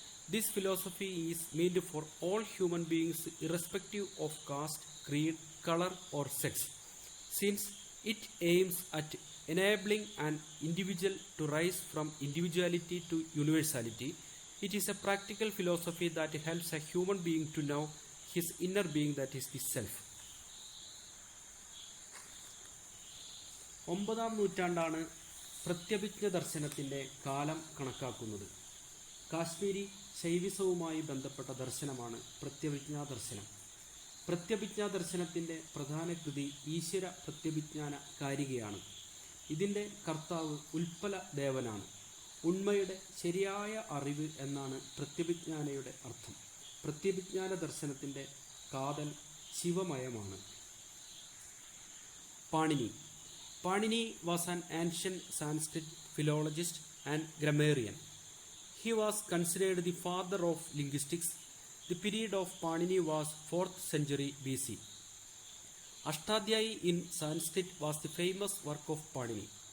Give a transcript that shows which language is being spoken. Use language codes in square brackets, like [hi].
[en] This philosophy is meant for all human beings irrespective of caste, creed, color or sex, since it aims at enabling an individual to rise from individuality to universality. It is a practical philosophy that helps a human being to know his inner being, that is the self. [ml] 9ാം നൂറ്റാണ്ടാണ് പ്രത്യഭിജ്ഞ ദർശനത്തിൻ്റെ കാലം കണക്കാക്കുന്നത്. കാശ്മീരി ശൈവിസവുമായി ബന്ധപ്പെട്ട ദർശനമാണ് പ്രത്യഭിജ്ഞാ ദർശനം. പ്രത്യഭിജ്ഞാ ദർശനത്തിൻ്റെ പ്രധാന കൃതി ഈശ്വര പ്രത്യഭിജ്ഞാന കാരികയാണ്. ഇതിൻ്റെ കർത്താവ് ഉൽപ്പല ദേവനാണ്. ഉണ്മയുടെ ശരിയായ അറിവ് എന്നാണ് പ്രത്യഭിജ്ഞാനയുടെ അർത്ഥം. പ്രത്യഭിജ്ഞാന ദർശനത്തിൻ്റെ കാതൽ ശിവമയമാണ്. Panini. [en] Panini was an ancient Sanskrit philologist and grammarian. He was considered the father of linguistics. The period of Panini was 4th century BC. Ashtadhyayi in Sanskrit was the famous work of Panini.